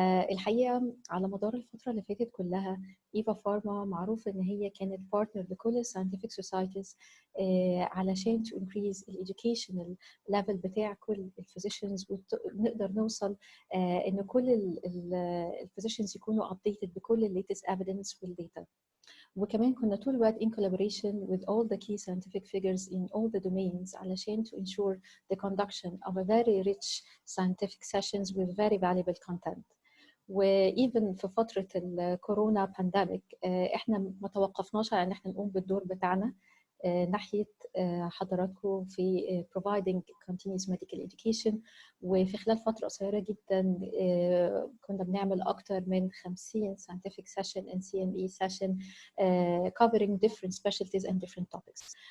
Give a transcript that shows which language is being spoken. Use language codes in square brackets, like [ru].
[ar] الحقيقة على مدار الفترة اللي فاتت كلها إيفا فارما معروف إن هي كانت بارتنر لكل [en] scientific societies [ar] علشان [en] to increase educational level [ar] بتاع كل physicians، ونقدر نوصل إن كل physicians يكونوا [en] updated [ar] بكل [en] latest evidence [ar] والdata. وكمان كنا طول الوقت [en] in collaboration with all the key scientific figures in all the domains [ar] علشان [en] to ensure the conduction of a very rich scientific sessions with very valuable content. [ar] وإيفن في فترة الكورونا بانديميك إحنا ما توقفناش على إن إحنا نقوم بالدور بتاعنا ناحية حضراتكم في [en] providing continuous medical education. [ar] وفي خلال فترة قصيرة جدا كنا بنعمل أكتر من [en] 50 scientific session and CME session covering different specialties and different topics.